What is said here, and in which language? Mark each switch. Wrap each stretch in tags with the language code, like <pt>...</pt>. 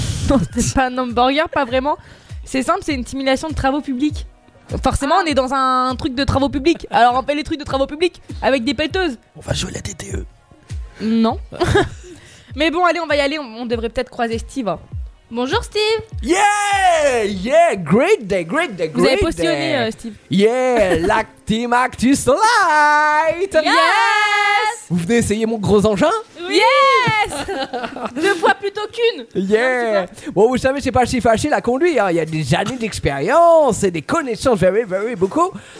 <fr>Non, c'est pas un hamburger, pas vraiment. C'est simple, c'est une simulation de travaux publics. Forcément, on est dans un truc de travaux publics. Alors on fait les trucs de travaux publics avec des pelleteuses. On va jouer la DTE. Non. Mais bon, allez, on va y aller. On devrait peut-être croiser Steve. Bonjour Steve.</fr> <en>Yeah, yeah, great day, great day, great day.</en> <fr>Vous avez postionné Steve. Yeah, la team Actus Light.</fr> <en>Yes.</en> <fr>Vous venez essayer mon gros engin? Oui. Yes. Deux fois plutôt qu'une.</fr> <en>Yeah.</en> <fr>Bon, vous savez, c'est pas si facile à conduire. Il y a des années d'expérience et des connaissances,</fr> <en>very, very</en> <fr>beaucoup.</fr>